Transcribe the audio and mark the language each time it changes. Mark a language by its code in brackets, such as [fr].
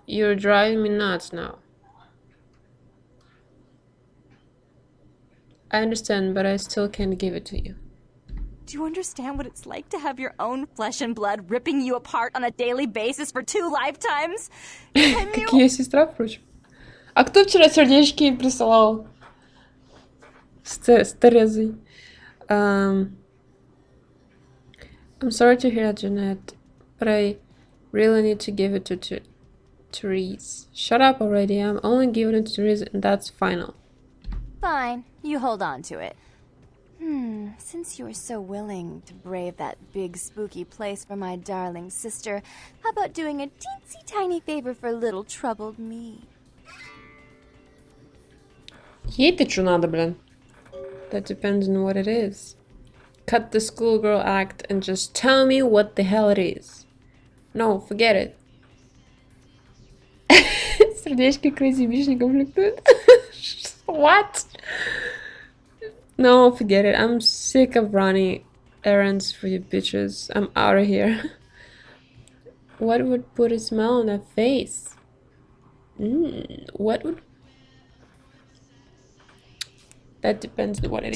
[en] You're driving me nuts now. I understand, but I still can't give it to you. Do you understand what it's like to have your own flesh and blood ripping you apart on a daily basis for 2 lifetimes? Can you? [ru] Как ее сестра, впрочем. А кто вчера сердечки присылал? С Терезой. [en] I'm sorry to hear that, Jeanette, but I really need to give it to Therese. Shut up already. I'm only giving it to Therese, and that's final. Fine, you hold on to it. Since you are so willing to brave that big spooky place for my darling sister, how about doing a teensy tiny favor for little troubled me? [ru] Ей-то что надо, блин? [en] That depends on what it is. Cut the schoolgirl act and just tell me what the hell it is. No, forget it. [ru] Сердечки Crazy Bitch не комплектует. [en] What? No, forget it. I'm sick of running errands for you bitches. I'm out of here. What would put a smile on her face? What would... That depends on what it is.